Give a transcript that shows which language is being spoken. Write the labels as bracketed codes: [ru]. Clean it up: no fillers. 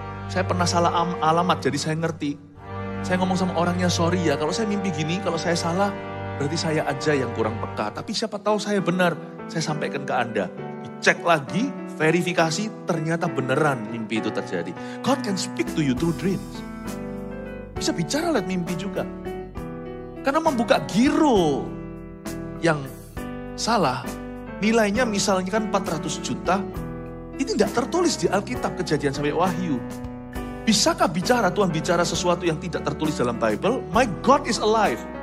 [id] Saya pernah salah alamat, jadi saya ngerti. Saya ngomong sama orangnya, sorry ya, kalau saya mimpi gini, kalau saya salah, berarti saya aja yang kurang peka. Tapi siapa tahu saya benar, saya sampaikan ke Anda. Dicek lagi, verifikasi, ternyata beneran mimpi itu terjadi. [en] God can speak to you through dreams. [id] Bisa bicara lewat mimpi juga. Karena membuka giro yang salah, nilainya misalnya kan 400 juta, ini tidak tertulis di Alkitab, Kejadian sampai Wahyu. Bisakah bicara, Tuhan bicara sesuatu yang tidak tertulis dalam Bible? [en] My God is alive.